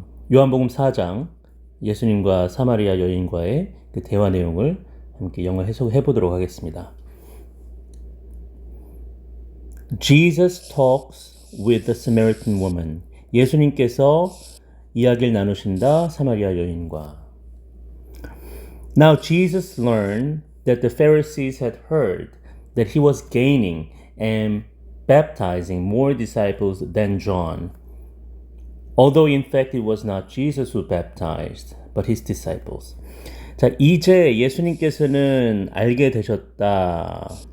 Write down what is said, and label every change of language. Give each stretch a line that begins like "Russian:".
Korean: 요한복음 4장 예수님과 사마리아 여인과의 그 대화 내용을 함께 영어 해석해 보도록 하겠습니다.
English: Jesus talks with the Samaritan woman.
Korean: 예수님께서 이야기를 나누신다 사마리아 여인과.
English: Now Jesus learned that the Pharisees had heard that he was gaining and baptizing more disciples than John. Although in fact it was not Jesus who baptized, but his disciples.
Korean: 자, 이제 예수님께서는 알게 되셨다.